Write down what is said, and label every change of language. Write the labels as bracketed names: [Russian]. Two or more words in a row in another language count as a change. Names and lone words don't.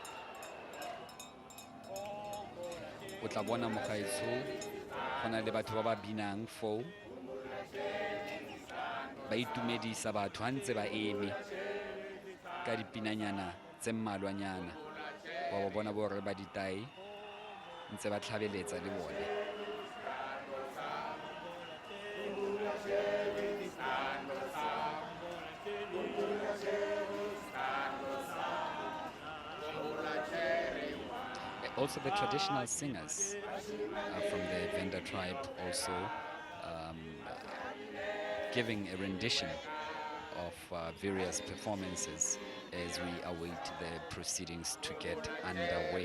[Tswana] o tla bona mogaetsho go na le batho ba ba binang foo ba itumedisa batho ntse ba eme ka dipinanyana tse mmalwanyana wa ba bona borre ba ditai ntse ba tlhabeletsa le bone [English] also the traditional singers from the Venda tribe also giving a rendition of various performances as we await the proceedings to get underway.